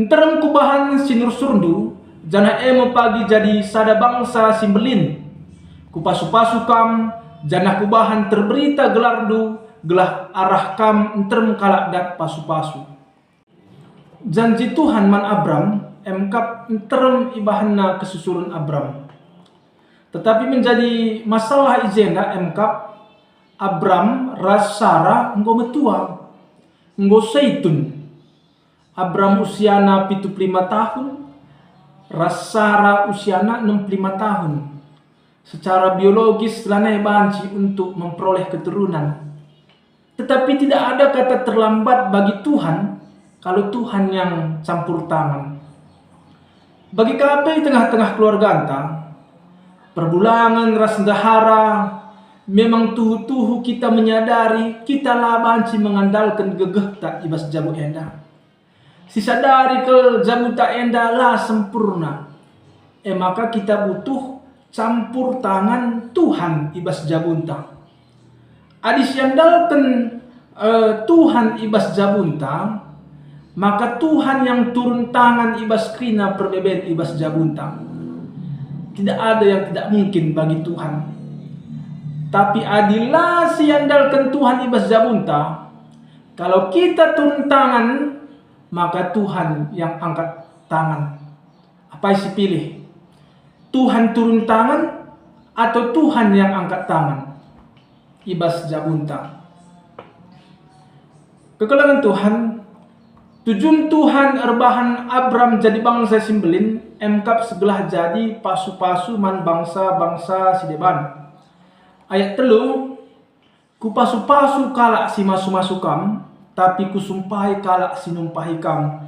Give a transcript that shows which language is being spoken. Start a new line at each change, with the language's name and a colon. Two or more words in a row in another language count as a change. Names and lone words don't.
Batak Karo: Enterem kubahan sinur surdu, jana emo pagi jadi sada bangsa simbelin. Kupasu-pasu kam, jana kubahan terberita gelardu, gelah arah kam enterem kalak dat pasu-pasu. Janji Tuhan man Abram, emkap enterem ibahanna kesusurun Abram.
Indonesian: Tetapi menjadi masalah
Batak Karo: ijenda emkap Abram ras Sarah enggo metua, enggo seitun. Abram usiana 75 tahun, ras Sarah usiana 65 tahun.
Indonesian: Secara biologis lanai banci untuk memperoleh keturunan. Tetapi tidak ada kata terlambat bagi Tuhan kalau Tuhan yang campur tangan. Bagi kami tengah-tengah keluarga
Batak Karo: anta, perbulangan ras dahara, memang tuhu-tuhu
Indonesian: kita menyadari kita
Batak Karo: lah banci mengandalkan gegeh tak ibas jabu enda. Sisa dari ke jabu tak enda lah sempurna.
Indonesian: Maka kita butuh campur tangan Tuhan
Batak Karo: ibas jabunta. Adis yandalkan Tuhan ibas jabunta,
Indonesian: maka Tuhan yang turun tangan
Batak Karo: ibas krina perbeben ibas jabunta.
Indonesian: Tidak ada yang tidak mungkin bagi Tuhan.
Batak Karo: Tapi adilah siandalkan Tuhan ibas jabunta.
Indonesian: Kalau kita turun tangan, maka Tuhan yang angkat tangan.
Batak Karo: Apa isi pilih?
Indonesian: Tuhan turun tangan atau Tuhan yang angkat tangan?
Batak Karo: Ibas jabunta. Kekulangan Tuhan, tujuan Tuhan erbahan Abram jadi bangsa simbelin, emkap sebelah jadi pasu-pasu man bangsa-bangsa sideban. Ayat 3, ku pasu-pasu kalak si masu-masu kam, tapi ku sumpahi kalak si numpahi kam.